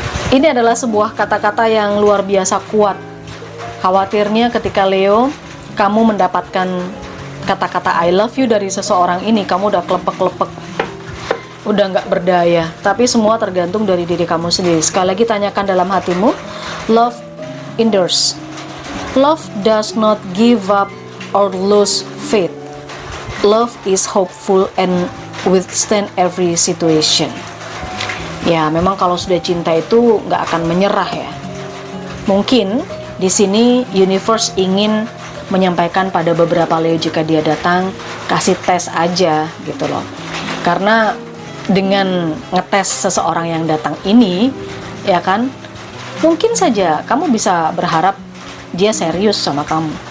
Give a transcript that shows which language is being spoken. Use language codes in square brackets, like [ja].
[id] Ini adalah sebuah kata-kata yang luar biasa kuat. Khawatirnya ketika Leo, kamu mendapatkan kata-kata [en] I love you [id] dari seseorang ini, kamu udah klepek-klepek, udah nggak berdaya. Tapi semua tergantung dari diri kamu sendiri. Sekali lagi tanyakan dalam hatimu, [en] love endures. Love does not give up or lose faith. Love is hopeful and withstand every situation. [id] Ya, memang kalau sudah cinta itu nggak akan menyerah ya. Mungkin di sini universe ingin menyampaikan pada beberapa Leo jika dia datang, kasih tes aja gitu loh. Karena dengan ngetes seseorang yang datang ini, ya kan, mungkin saja kamu bisa berharap dia serius sama kamu.